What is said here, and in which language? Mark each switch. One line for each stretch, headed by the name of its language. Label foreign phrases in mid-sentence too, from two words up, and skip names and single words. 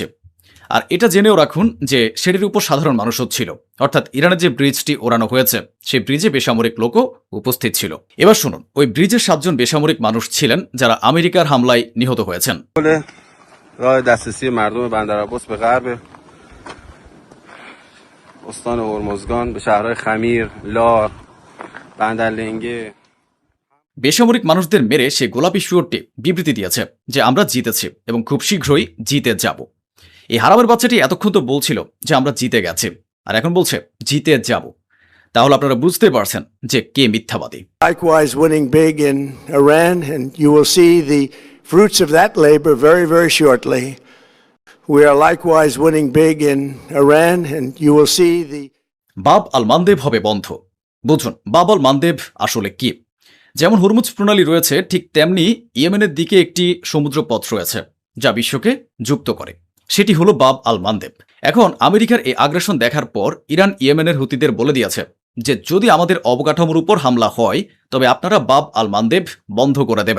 Bangla: আর এটা জেনেও রাখুন যে সেটির উপর সাধারণ মানুষও ছিল, অর্থাৎ ইরানের যে ব্রিজটি ওড়ানো হয়েছে সেই ব্রিজে বেসামরিক লোকও উপস্থিত ছিল। এবার শুনুন, ওই ব্রিজে 7 জন বেসামরিক মানুষ ছিলেন যারা আমেরিকার হামলায় নিহত হয়েছেন।
Persian: راه دسترسی مردم بندر عباس به غرب استان هرمزگان به شهرهای خمیر، لار، بندرلنگه
Bangla: বেসামরিক মানুষদের মেরে সে গোলাপি শুয়োরটি বিবৃতি দিয়েছে যে আমরা জিতেছি এবং খুব শীঘ্রই জিতে যাব। এই হারামের বাচ্চাটি এতক্ষণ তো বলছিল যে আমরা জিতে গেছি, আর এখন বলছে জিতে যাব। তাহলে আপনারা বুঝতে পারছেন যে কে মিথ্যাবাদী।
English: Likewise winning big in Iran, and you will see the fruits of that labor very, very shortly. We are likewise winning big in Iran, and you will see the
Bangla: বাব আল মানদেব হবে বন্ধ। বুঝুন বাব আল মানদেব আসলে কি। যেমন হরমুজ প্রণালী রয়েছে, ঠিক তেমনি ইয়েমেনের দিকে একটি সমুদ্র পথ রয়েছে যা বিশ্বকে যুক্ত করে। সেটি হলো বাব আল মানদেব। এখন আমেরিকার এই আগ্রাসন দেখার পর ইরান ইয়েমেনের হুতিদের বলে দিয়েছে যে যদি আমাদের অবকাঠামোর উপর হামলা হয় তবে আপনারা বাব আল মানদেব বন্ধ করে দেবেন।